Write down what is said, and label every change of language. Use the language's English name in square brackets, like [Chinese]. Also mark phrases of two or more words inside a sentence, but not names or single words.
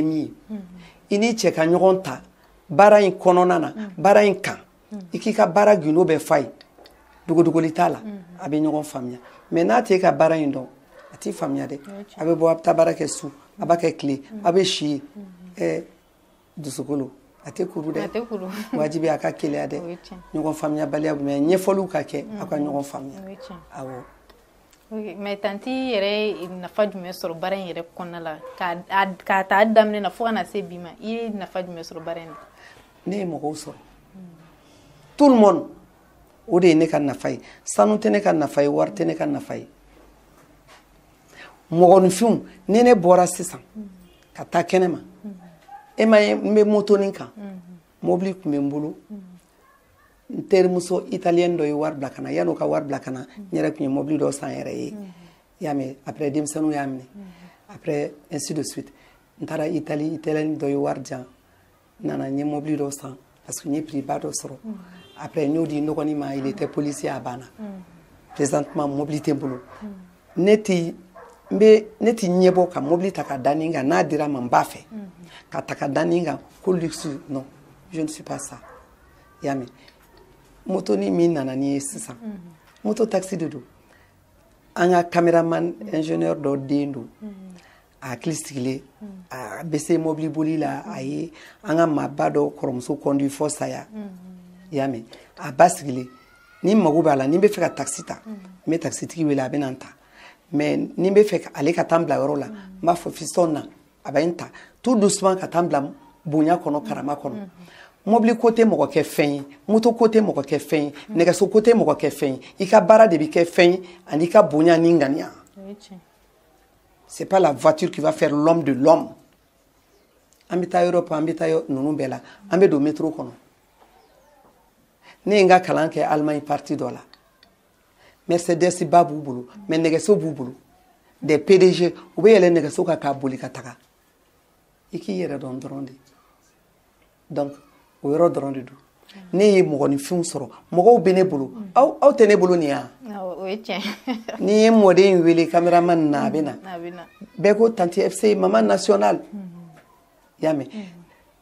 [Bambara] min ye i n'i cɛ ka ɲɔgɔn ta baara in kɔnɔna na baara in kan i k'i ka baara gindo bɛɛ fa ye dogodogoli t'a la a bɛ ɲɔgɔn faamuya mais n'a tɛ ka baara in dɔn a t'i faamuya dɛ a bɛ bɔ a bɛ taa baara kɛ su a b'a kɛ tile a bɛ si dusukolo a tɛ kuru dɛ wajibi a ka keleya dɛ ɲɔgɔn faamuya baliya mais ɲɛfɔliw ka kɛ aw ka ɲɔgɔn faamuya awɔ mais tanti yɛrɛ nafa jumɛn sɔrɔ baara in yɛrɛ kɔnɔna la k'a ta daminɛ na fo ka na se bi ma i ye nafa jumɛn sɔrɔ baara in na ne ye mɔgɔw sɔrɔ [French] tout le monde [Bambara] o de ye ne ka nafa ye sanu tɛ ne ka nafa ye wari tɛ ne ka nafa ye mɔgɔninfinw ni ne bɔra sisan ka taa kɛnɛ ma e ma ye n bɛ motonin kan mobili tun bɛ n bolo n terimuso italiyɛni dɔ ye wari bila ka na yan'o ka wari bila ka na n yɛrɛ tun ye mobili dɔ san yɛrɛ ye i y'a mɛn après denmisɛnninw y'a minɛ [French] après ainsi de suite [Bambara] n taara italiyɛni dɔ ye wari di yan n nana n ye mobili dɔ san [French] parce que [Bambara] n ye prix ba dɔ sɔrɔ après n y'o di n dɔgɔnin ma [French] il était policier [Bambara] a banna présentement mobili tɛ n bolo ne tɛ ɲɛbɔ ka mobili ta ka da nin kan n'a dira ma n b'a fɛ ka ta ka da nin kan ko luxe [French] non je ne suis pas ça [Bambara] i y'a mɛn moto ni min nana ni ye sisan moto taxi de don an ka caméraman ingénieur dɔ den don a hakili sigilen a bɛ se mobili boli la a ye an ka maaba dɔ kɔrɔmuso conduit fɔ saya i y'a mɛn a ba sigilen ni n mago b'a la ni n bɛ fɛ ka taxi ta n bɛ taxitigi wele a bɛ na n ta mais ni n bɛ fɛ ale ka taa n bila yɔrɔ la n b'a fɔ fiston na a bɛ n ta [French] tout doucement [Bambara] ka taa n bila bonya kɔnɔ karama kɔnɔ mobili ko tɛ mɔgɔ kɛ fɛn ye moto ko tɛ mɔgɔ kɛ fɛn ye nɛgɛso ko tɛ mɔgɔ kɛ fɛn ye i ka baara de bɛ kɛ fɛn ye ani i ka bonya ni ŋaniya [French] c'est pas la voiture qui va faire l'homme de l'homme [Bambara] an bɛ taa Europe an bɛ taa ninnu bɛɛ la an bɛ don métro kɔnɔ ne ye n ka kalan kɛ Allemagne partie dɔ la Mercedes ba b'u bolo mais nɛgɛso b'u bolo [French] des PDG [Bambara] u bɛ yɛlɛ nɛgɛso kan k'a boli ka taga i k'i yɛrɛ dɔn dɔrɔn de donc o yɔrɔ dɔrɔn de don ne ye mɔgɔninfinw sɔrɔ mɔgɔw bɛ ne bolo aw tɛ ne bolo nin yan n'i ye mɔden wele caméraman na a bɛ na bɛɛ ko tanti FC maman nationale i y'a mɛn